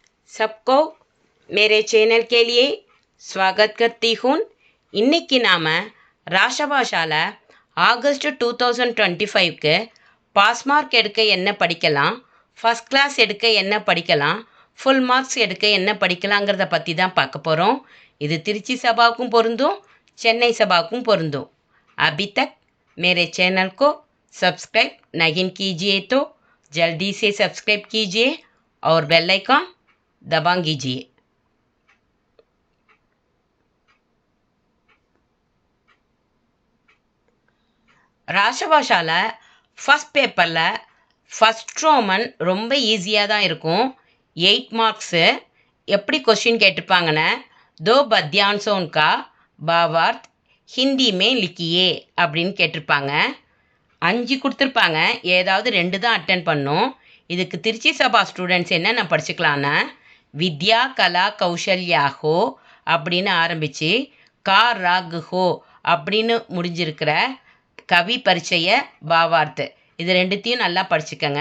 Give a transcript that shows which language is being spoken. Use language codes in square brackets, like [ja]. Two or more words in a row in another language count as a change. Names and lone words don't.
[hi] सबको मेरे चैनल के लिए स्वागत करती हूँ. [ta] இன்னைக்கு நாம் ராஷ்டிரபாஷால ஆகஸ்ட் 2025க்கு [en] pass mark [ta] எடுக்க என்ன படிக்கலாம், [en] first class [ta] எடுக்க என்ன படிக்கலாம், [en] full marks [ta] எடுக்க என்ன படிக்கலாங்கிறத பற்றி தான் பார்க்க போகிறோம். இது திருச்சி சபாவுக்கும் பொருந்தும், சென்னை சபாவுக்கும் பொருந்தும். [hi] अभी तक मेरे चैनल को सब्सक्राइब नहीं कीजिए तो जल्दी से सब्सक्राइब कीजिए और [en] bell icon [hi] दबा कीजिए. [ta] ராஷ்டிரபாஷால ஃபஸ்ட் பேப்பரில் [en] first Roman [ta] ரொம்ப ஈஸியாக தான் இருக்கும். 8 மார்க்ஸு. எப்படி கொஸ்டின் கேட்டிருப்பாங்கன்னு, [hi] दो पद्यांशों का भावार्थ हिंदी में लिखिए [ta] அப்படின்னு கேட்டிருப்பாங்க. 5 கொடுத்துருப்பாங்க, ஏதாவது 2 தான் அட்டென்ட் பண்ணணும். இதுக்கு திருச்சி சபா ஸ்டூடெண்ட்ஸ் என்னென்ன படிச்சுக்கலான்னா, [hi] विद्या कला कौशल्य हो [ta] அப்படின்னு ஆரம்பித்து [hi] का राग हो [ta] அப்படின்னு முடிஞ்சிருக்கிற [hi] कवि परिचय भावार्थ [ta] இது 2த்தையும் நல்லா படிச்சுக்கோங்க.